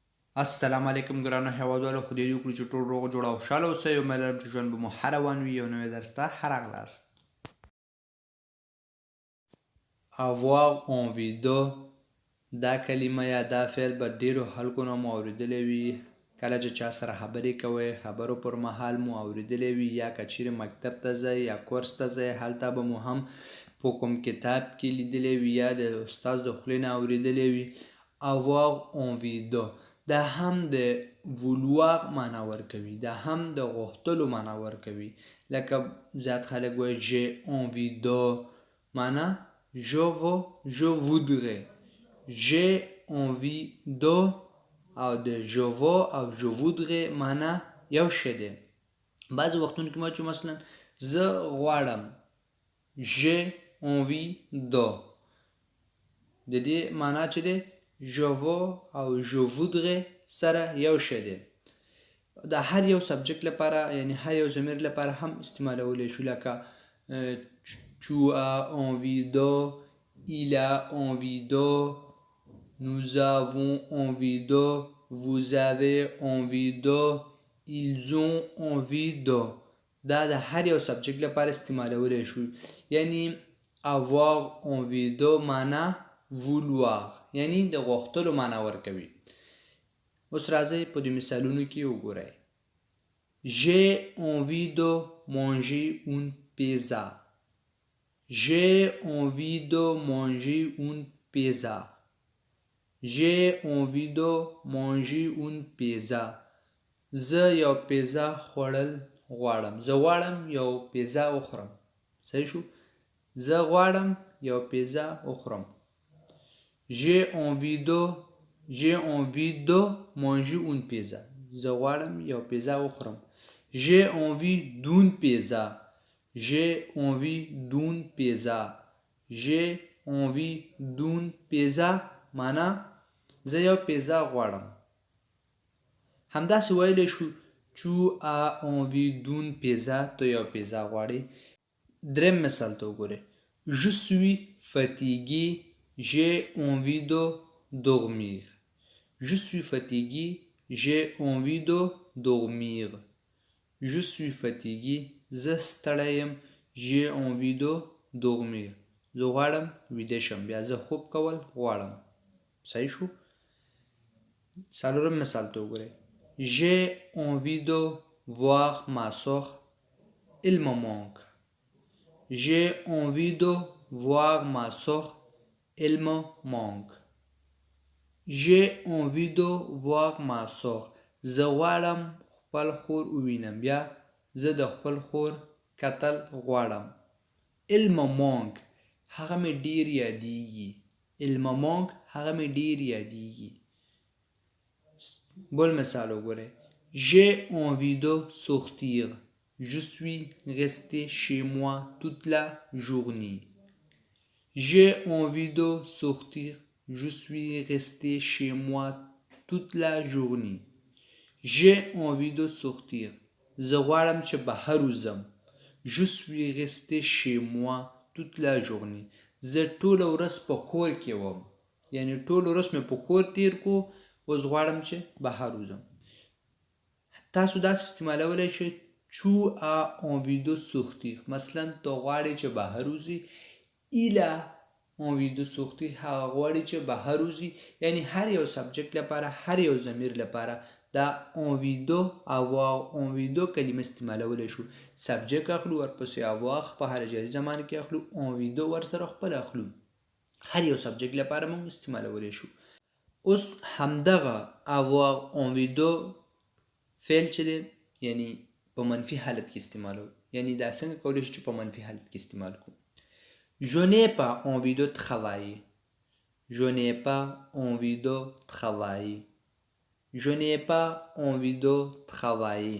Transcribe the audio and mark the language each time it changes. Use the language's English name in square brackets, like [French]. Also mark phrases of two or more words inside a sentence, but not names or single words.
[Pashto] السلام علیکم ګرانو هیوادوالو، خدای دې وکړي چې ټول روغ جوړ او خوشحاله اوسئ. امید لرم چې ژوند به مو ښه روان وي. یو نوی درس ته ښه راغلاست. [French] avoir envie de [Pashto] دا کلمه یا دا فعل به ډیرو خلکو نه مو اورېدلی وي. کله چې چا سره خبرې کوئ، خبرو پر مهال مو اورېدلی وي، یا که چیرې مکتب ته ځئ یا کورس ته ځئ، هلته به مو هم په کوم کتاب کې لیدلی وي یا د استاد د خولې نه اورېدلی وي. [French] avoir envie de [Pashto] دا هم د vouloir معنا ورکوي، دا هم د غوښتلو معنا ورکوي. لکه زیات خلک وایي [French] j'ai envie de [Pashto] معنا [French] je voudrais. j'ai envie de [Pashto] او د [French] je veux [Pashto] او [French] je voudrais [Pashto] معنا یو شی دی. بعضې وختونو کې ما چې مثلا زه غواړم [French] j'ai envie de [Pashto] د دې معنا چې دی [French] je veux [Pashto] او [French] je voudrais [Pashto] سره یو شی دی. د هر یو سبجکت لپاره یعنی هر یو ضمیر لپاره هم استعمالولی شو. [French] لکه tu as envie de, il a envie de, nous avons envie de, vous avez envie de, ils ont envie de. [Pashto] دا د هر یو سبجکت لپاره استعمالولی شو. یعنی [French] avoir envie de [Pashto] معنا vouloir یعنی د غوښتلو معنا ورکوي. اوس راځئ په دې مثالونو کې وګورئ. [French] j'ai envie de manger une pizza. j'ai envie de manger une pizza. j'ai envie de manger une pizza. [Pashto] زه یو پیزا خوړل غواړم. زه غواړم یو پیزا وخورم. صحیح شو؟ زه غواړم یو پیزا وخورم. [French] j'ai envie de manger une pizza. [Pashto] زه غواړم یو پیزا وخورم. [French] j'ai envie d'une pizza. j'ai envie d'une pizza. j'ai envie d'une pizza [Pashto] معنا زه یو پیزا غواړم. همداسې ویلی شو [French] tu as envie d'une pizza. [Pashto] ته یو پیزا غواړې. دریم مثال ته وګورئ. [French] je suis fatigué. j'ai envie de dormir. je suis fatigué. j'ai envie de dormir. je suis fatigué. [Pashto] زه ستړی یم. [French] j'ai envie de dormir. [Pashto] زه غواړم ویده شم. بیا زه خوب کول غواړم. صحیح شو؟ څلورم مثال ته وګورئ. [French] j'ai envie de voir ma soeur. il me manque. j'ai envie de voir ma soeur. il me manque. j'ai envie de voir ma soeur. [Pashto] زه غواړم خپل خور ووینم. بیا زه د خپل خور کتل غواړم. [French] il me manque [Pashto] هغه مې ډیر یادیږي. [French] il me manque [Pashto] هغه مې ډیر یادیږي. بل مثال وګورئ. [French] j'ai envie de sortir. je suis resté chez moi toute la journée. j'ai envie de sortir. je suis resté chez moi toute la journée. j'ai envie de sortir. [Pashto] زه غواړم چې بهر وځم. [French] je suis resté chez moi toute la journée. [Pashto] زه ټوله ورځ په کور کې وم. یعنی ټوله ورځ مې په کور تیر کو. اوس غواړم چې بهر وځم. تاسو داسې استعمالولی شئ. [French] tu as envie de sortir. [Pashto] مثلا ته غواړې چې بهر وځې. [French] il a envie de sortir [Pashto] هغه غواړي چې بهر وځي. یعنی هر یو سبجکت لپاره هر یو ضمیر لپاره دا [French] envie de avoir envie de [Pashto] کلمه استعمالولی شو. سبجکت اخلو ورپسې avoir په هر جاري زمان کې اخلو. [French] envie de [Pashto] ورسره خپل اخلو. هر یو سبجکت لپاره موږ استعمالولی شو. اوس همدغه [French] avoir envie de [Pashto] فعل چې دی یعنی په منفي حالت کې استعمالو. یعنی دا څنګه کولی شو چې په منفي حالت کې استعمال کو. [French] je n'ai pas envie de travailler. je n'ai pas envie de travailler. je n'ai pas envie de travailler.